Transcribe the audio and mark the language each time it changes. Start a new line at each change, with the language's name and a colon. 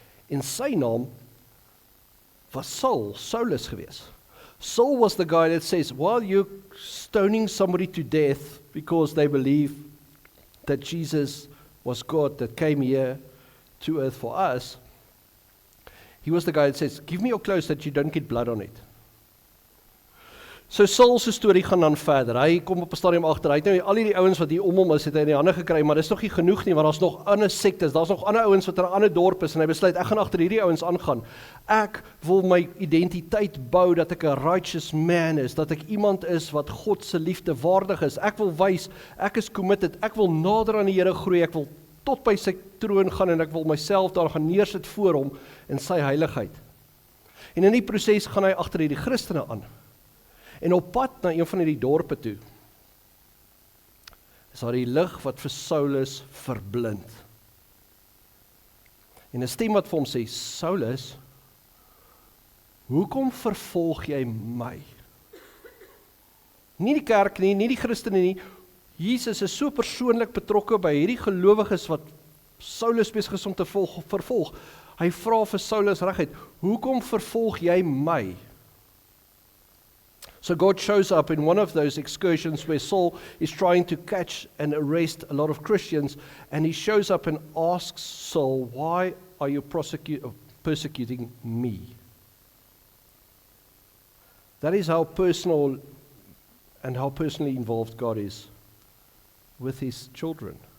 Afrikaans: En sy naam was Saulus gewees.
English: Saul was the guy that says, while you're stoning somebody to death because they believe that Jesus was God that came here to earth for us, he was the guy that says, give me your clothes that you don't get blood on it.
Afrikaans: So Saul se storie gaan dan verder. Hy kom op 'n stadium agter. Hy het nou al die ouens wat hier om hom is, het hy in die hande gekry, maar dis nog nie genoeg nie, want daar's nog ander sektes, daar's nog ander ouens wat in 'n ander dorp is, en hy besluit, ek gaan agter hierdie ouens aangaan. Ek wil my identiteit bou dat ek 'n righteous man is, dat ek iemand is wat God se liefde waardig is. Ek wil wys, ek is committed, ek wil nader aan die Here groei, ek wil tot by sy troon gaan, en ek wil myself daar gaan neersit voor hom in sy heiligheid. En in die proses gaan hy agter hierdie Christene aan. En op pad na een van hierdie dorpe toe, is daar die lig wat vir Saulus verblind. En 'n stem wat vir hom sê, Saulus, hoekom vervolg jy my? Nie die kerk nie, nie die Christene nie, Jesus is so persoonlik betrokke by hierdie gelowiges wat Saulus besig is om te vervolg. Hy vra vir Saulus reguit, hoekom vervolg jy my?
English: So God shows up in one of those excursions where Saul is trying to catch and arrest a lot of Christians, and he shows up and asks Saul, why are you persecuting me? That is how personal and how personally involved God is with his children.